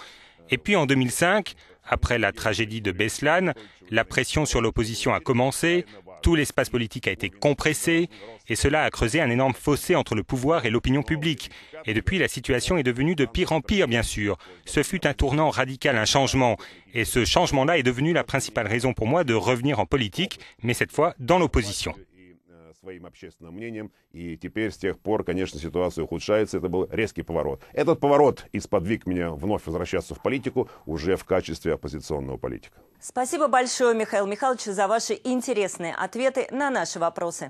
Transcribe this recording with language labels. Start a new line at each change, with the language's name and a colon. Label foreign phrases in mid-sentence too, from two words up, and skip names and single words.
French: Et puis en 2005, après la tragédie de Beslan, la pression sur l'opposition a commencé, tout l'espace politique a été compressé et cela a creusé un énorme fossé entre le pouvoir et l'opinion publique. Et depuis, la situation est devenue de pire en pire, bien sûr. Ce fut un tournant radical, un changement. Et ce changement-là est devenu la principale raison pour moi de revenir en politique, mais cette fois dans l'opposition.
Russian: Своим общественным мнением, и теперь с тех пор, конечно, ситуация ухудшается. Это был резкий поворот. Этот поворот и сподвиг меня вновь возвращаться в политику уже в качестве оппозиционного политика. Спасибо большое, Михаил Михайлович, за ваши интересные ответы на наши вопросы.